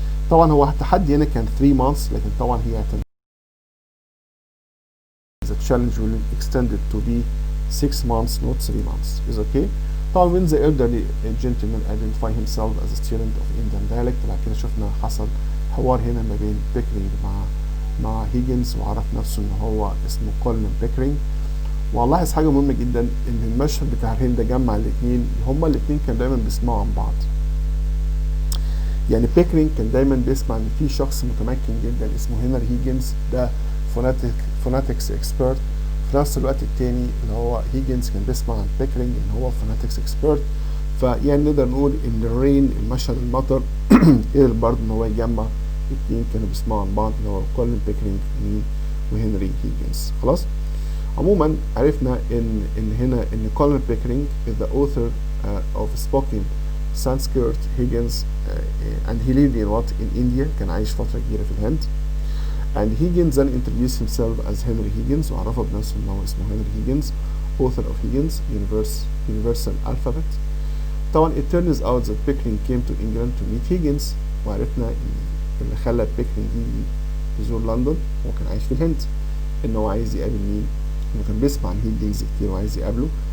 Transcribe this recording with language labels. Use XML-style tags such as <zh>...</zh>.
<ar>طبعا هو التحدي هنا كان</ar> <en>3 months،</en> <ar>لكن طبعا هي</ar> <en>the challenge will be extended to be 6 months not 3 months is okay.</en> <ar>طبعا</ar> <en>when the elderly gentleman identify himself as a student of Indian dialect،</en> <ar>بعد كده شفنا حصل حوار هنا ما بين بيكرينج مع هيجنز، وعرف نفسه ان هو اسمه كولن بيكرينج. ولاحظ حاجه مهمه جدا، ان المشهد بتاع الهند جمع الاثنين، هما الاثنين كانوا دايما بيسمعوا عن بعض. يعني بيكرينج كان دايما بيسمع ان في شخص متمكن جدا اسمه هنري هيجنز، ده فوناتكس اكسبرت. في نفس الوقت التاني اللي هو هيجنز كان بيسمع عن بيكرينج ان هو فوناتكس اكسبرت. فيعني نقدر نقول ان الرين المشهد المطر قدر برضه ان هو يجمع الاثنين كانوا بيسمعوا عن بعض، اللي هو كولن بيكرينج وهنري هيجنز. خلاص، عموما عرفنا ان هنا ان كولن بيكرينج</ar> <en>is the author of spoken Sanskrit Higgins and he lived in India،</en> <ar>كان عايش فترة كبيرة في الهند.</ar> <en>and Higgins then introduced himself as Henry Higgins،</en> <ar>وعرفه بنفسه ان هو اسمه هنري هيجنز</ar> <en>author of Higgins Universal Alphabet.</en> <ar>طبعا</ar> <en>it turns out that Pickering came to England to meet Higgins،</en> <ar>وعرفنا اللي خلى Pickering يزور لندن، هو كان عايش في الهند، ان هو عايز يقابل مين؟ انه كان بيسمع عن هيجنز كتير وعايز يقابله.</ar>